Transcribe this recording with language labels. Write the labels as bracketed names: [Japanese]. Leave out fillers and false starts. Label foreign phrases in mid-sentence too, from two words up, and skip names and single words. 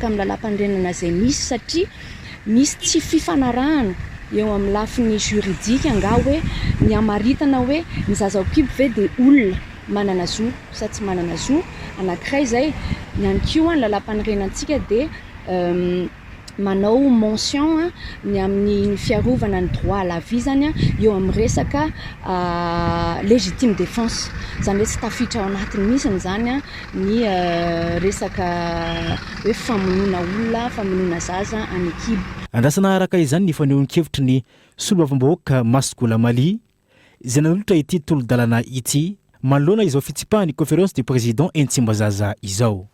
[Malagasy] amin'ny lalam-pandrenana zay misy satria misy tsy fifanarahana eo amin'ny lafiny juridika nga hoe ny amaritana hoe ny zazaokipy ve dia olona manana zo sa tsy manana zo anankiray zay ihany koa ny lalam-panorenantsika dia manao mention ny amin'ny fiarovana ny [French] droit à la vie [Malagasy] zany eo amin'ny resaka [French] légitime défense [Malagasy] zany hoe tsy tafitra ao anatiny mihitsiny zany ny resaka hoe famonoana olona famonoana zaza any ekibo. Andrasana araka izany ny fanehoan-kevitry ny solombavambahoaka Masgola Mali izay nanolotra ity tolo-dalàna ity manoloana izao fitsipahany [French] conférence de président [Malagasy] Intsimbazaza izao.